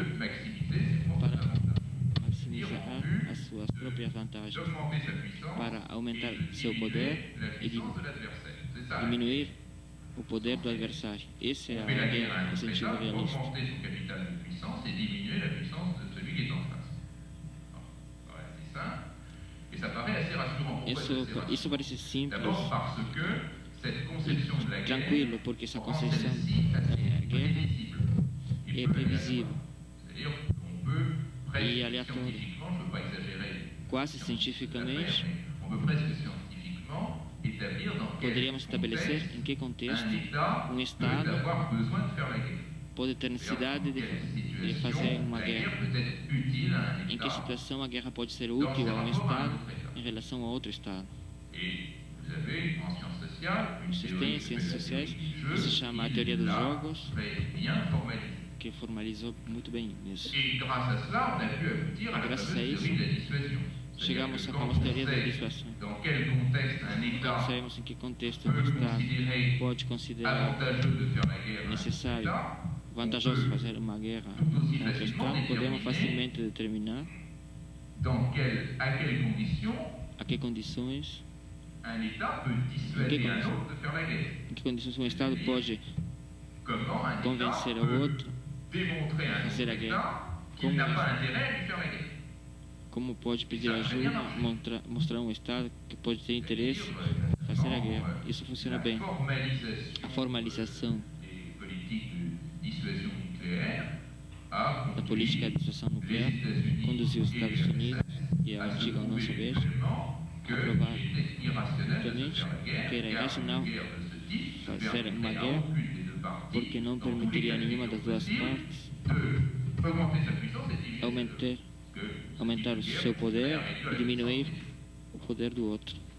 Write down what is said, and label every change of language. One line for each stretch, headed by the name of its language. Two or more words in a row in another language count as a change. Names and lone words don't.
French: de maximiser ses propres
Portuguese: para
French: avantages,
Portuguese: maximizar as suas próprias vantagens,
French: d'augmenter sa puissance
Portuguese: para aumentar
French: et
Portuguese: seu poder
French: la
Portuguese: e
French: puissance de l'adversaire. C'est ça.
Portuguese: diminuir o poder do adversário. Esse é
French: On fait la
Portuguese: a
French: guerre à
Portuguese: ideia
French: un
Portuguese: no
French: autre
Portuguese: sentido
French: État,
Portuguese: realista.
French: augmenter son capital de puissance et diminuer la puissance de celui qui est en face. Voilà, c'est simple. Et ça paraît assez rassurant. Pourquoi c'est assez rassurant?
Portuguese: Isso parece simples,
French: D'abord parce que cette conception de la guerre
Portuguese: tranquilo, porque essa
French: rend
Portuguese: concepção
French: celle-ci
Portuguese: da
French: assez
Portuguese: guerra
French: prévisible.
Portuguese: é
French: Et peu
Portuguese: previsível
French: C'est-à-dire qu'on peut presque
Portuguese: e aleatório.
French: scientifiquement, je ne veux pas exagérer,
Portuguese: Quase cientificamente,
French: on peut presque scientifiquement établir dans quel
Portuguese: poderíamos estabelecer em que contexto
French: un État
Portuguese: um Estado
French: peut avoir besoin de faire la guerre.
Portuguese: pode ter necessidade de fazer uma
French: La
Portuguese: guerra.
French: guerre peut être utile à un
Portuguese: Em que
French: État.
Portuguese: situação a guerra pode ser útil a um Estado em relação a outro Estado.
French: Et vous avez en sciences sociales une
Portuguese: Vocês
French: théorie
Portuguese: têm em
French: qui
Portuguese: ciências
French: s'appelle
Portuguese: sociais
French: la théorie du
Portuguese: que
French: jeu,
Portuguese: se chama a
French: qui,
Portuguese: teoria dos
French: là,
Portuguese: jogos,
French: très bien formalisée.
Portuguese: que formalizou muito bem isso.
French: Et grâce à cela, on a pu aboutir à la Grâce fameuse
Portuguese: a isso,
French: théorie de la dissuasion.
Portuguese: chegamos a uma teoria da dissuasão.
French: Dans quel contexte un État
Portuguese: Sabemos em que contexto o
French: peut
Portuguese: Estado
French: considérer
Portuguese: pode considerar
French: avantageux de faire la guerre à un
Portuguese: necessário,
French: État,
Portuguese: vantajoso fazer uma guerra contra o Estado, podemos facilmente determinar
French: à quelles conditions
Portuguese: a que condições,
French: un État peut dissuader un autre de faire la guerre.
Portuguese: em que condições um Estado pode
French: Comment un État
Portuguese: convencer ao
French: peut
Portuguese: outro,
French: démontrer à un
Portuguese: fazer
French: autre
Portuguese: a guerra.
French: État qu'il
Portuguese: Como
French: n'a
Portuguese: isso?
French: pas intérêt à lui faire la guerre.
Portuguese: como pode pedir ajuda, mostrar um Estado que pode ter interesse em fazer a guerra. Isso funciona bem. A formalização
French: des politiques de dissuasion nucléaire a
Portuguese: da política de dissuasão nuclear conduziu os Estados Unidos e a antiga União Soviética a provar amplamente que era irracional fazer uma guerra porque não permitiria a nenhuma das duas partes aumentar o seu poder e diminuir o poder do outro.